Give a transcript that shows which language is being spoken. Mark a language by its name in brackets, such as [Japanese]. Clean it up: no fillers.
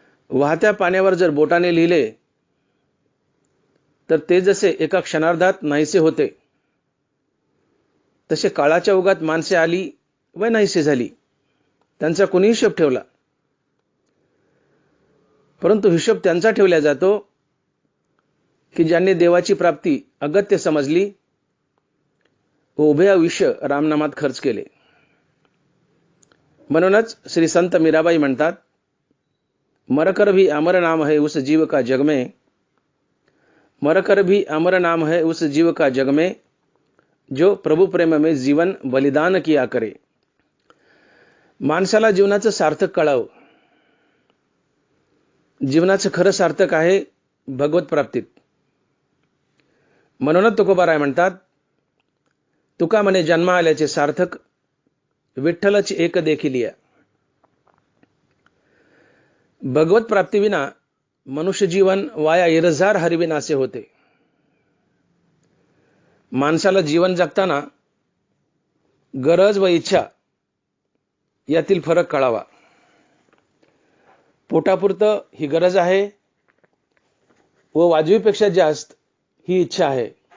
[Marathi] वाहत्या पाण्यावर जर बोटाने लिहिले तर ते जसे एका क्षणार्धात नाहीसे होते, तसे काळाच्या ओघात माणसे आली व नाहीसे झाली। त्यांचा कोणी हिशोब ठेवला? परंतु हिशोब त्यांचा ठेवला जातो की ज्यांनी देवाची प्राप्ती अगत्य समजली व उभे आयुष्य रामनामात खर्च केले। म्हणूनच श्री संत मीराबाई म्हणतात, [Hindi] मरकर भी अमर नाम है उस जीव का जग में, मरकर भी अमर नाम है उस जीव का जग में, जो प्रभु प्रेम में जीवन बलिदान किया करे। [Marathi] माणसाला जीवनाचं सार्थक कळावं। जीवनाचं खरं सार्थक आहे भगवत प्राप्तीत। म्हणूनच तुकोबाराय म्हणतात, तुका म्हणे जन्मा आल्याचे सार्थक, विठ्ठलच एक देखिलिया। भगवत प्राप्तीविना मनुष्य जीवन वाया इरजार हरिविनासे होते। माणसाला जीवन जगताना गरज व इच्छा यातील फरक कळावा। पोटापुरतं ही गरज आहे व वाजवीपेक्षा जास्त ही इच्छा आहे।